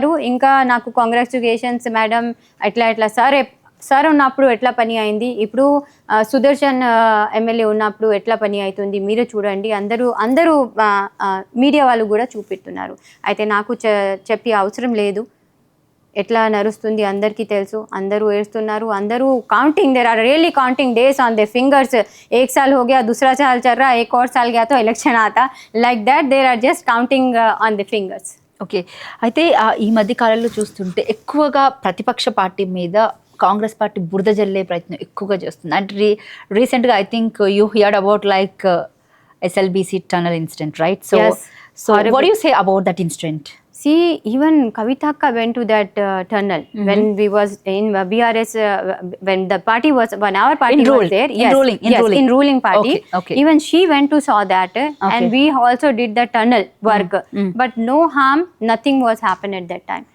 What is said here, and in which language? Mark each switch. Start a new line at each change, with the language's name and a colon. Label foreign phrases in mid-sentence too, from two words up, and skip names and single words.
Telugu: ఇంకా నాకు
English: congratulations madam,
Telugu: ఎట్లా సార్ సార్ ఉన్నప్పుడు ఎట్లా పని అయింది, ఇప్పుడు సుదర్శన్ ఎమ్మెల్యే ఉన్నప్పుడు ఎట్లా పని అవుతుంది మీరు చూడండి, అందరూ మీడియా వాళ్ళు కూడా చూపెడుతున్నారు. అయితే నాకు చెప్పే అవసరం లేదు, ఎట్లా నడుస్తుంది అందరికీ తెలుసు, అందరూ ఏడుస్తున్నారు, అందరూ
English: counting, there are really counting days on their fingers.
Hindi: एक साल हो गया, दूसरा साल चल रहा, एक और साल गया तो इलेक्शन आता,
English: like that there are just counting on the fingers.
Telugu: ఓకే, అయితే ఈ మధ్య కాలంలో చూస్తుంటే ఎక్కువగా ప్రతిపక్ష పార్టీ మీద కాంగ్రెస్ పార్టీ బురద జల్లే ప్రయత్నం ఎక్కువగా చేస్తుంది. అంటే రీసెంట్గా
English: I think you heard about like SLBC tunnel incident,
Telugu: రైట్? సో
English: Yes. so what you say about that incident? See, even Kavita Akka went to that tunnel when we was in BRS, when the party was, when our party Enrolled. was there. Enrolling, Yes, enrolling. in ruling party. Okay, okay. Even she went to saw that, Okay. and we also did the tunnel work. But no harm, nothing was happened at that time.